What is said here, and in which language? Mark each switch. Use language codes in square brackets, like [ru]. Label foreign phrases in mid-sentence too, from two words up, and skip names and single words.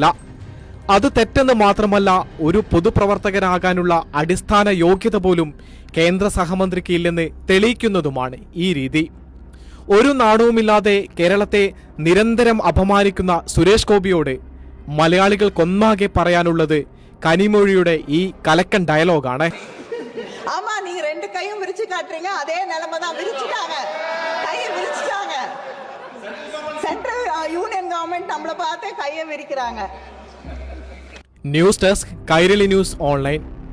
[ml] അത് തെറ്റെന്ന് മാത്രമല്ല, ഒരു പൊതുപ്രവർത്തകരാകാനുള്ള അടിസ്ഥാന യോഗ്യത പോലും കേന്ദ്ര സഹമന്ത്രിക്ക് ഇല്ലെന്ന് തെളിയിക്കുന്നതുമാണ് ഈ രീതി. ഒരു നാണവുമില്ലാതെ കേരളത്തെ നിരന്തരം അപമാനിക്കുന്ന സുരേഷ് ഗോപിയോട് മലയാളികൾക്കൊന്നാകെ പറയാനുള്ളത് കനിമൊഴിയുടെ ഈ കലക്കൻ ഡയലോഗാണ്. [ta] ஆமா, நீங்க ரெண்டு கையும் விரிச்சு காட்டுறீங்க, அதே நிலைமை தான். விரிச்சுட்டாங்க, கையை விரிச்சுட்டாங்க. [en] central union government [ta] நம்மளை பார்த்து கையை விரிக்கிறாங்க. [en] news desk Kairali News Online.